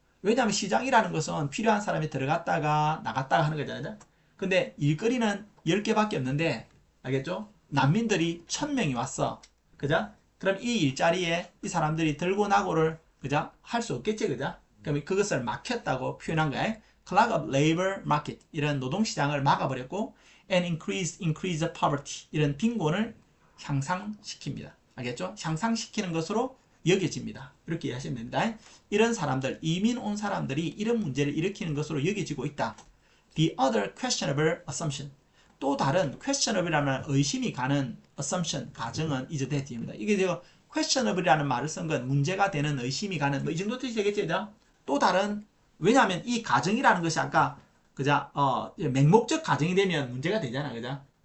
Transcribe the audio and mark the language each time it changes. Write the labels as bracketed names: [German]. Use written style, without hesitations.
[Korean] 왜냐하면 시장이라는 것은 필요한 사람이 들어갔다가 나갔다가 하는 거잖아요. 근데 일거리는 10개밖에 없는데, 알겠죠? 난민들이 1000명이 왔어. 그죠? 그럼 이 일자리에 이 사람들이 들고 나고를 그죠? 할 수 없겠지, 그죠? 그럼 그것을 막혔다고 표현한 거야. [English] clog up labor market, [Korean] 이런 노동시장을 막아버렸고, [English] and increase poverty, [Korean] 이런 빈곤을 향상시킵니다. 알겠죠? 향상시키는 것으로 여겨집니다. 이렇게 이해하시면 됩니다. 이런 사람들, 이민 온 사람들이 이런 문제를 일으키는 것으로 여겨지고 있다. [English] The other questionable assumption. [Korean] 또 다른 questionable이라는 의심이 가는 assumption, 가정은 [English] is that [Korean] 입니다. 이게 제가 questionable이라는 말을 쓴 건 문제가 되는, 의심이 가는, 뭐 이 정도 뜻이 되겠죠? 또 다른, 왜냐하면 이 가정이라는 것이 아까 그자 맹목적 가정이 되면 문제가 되잖아, 그죠?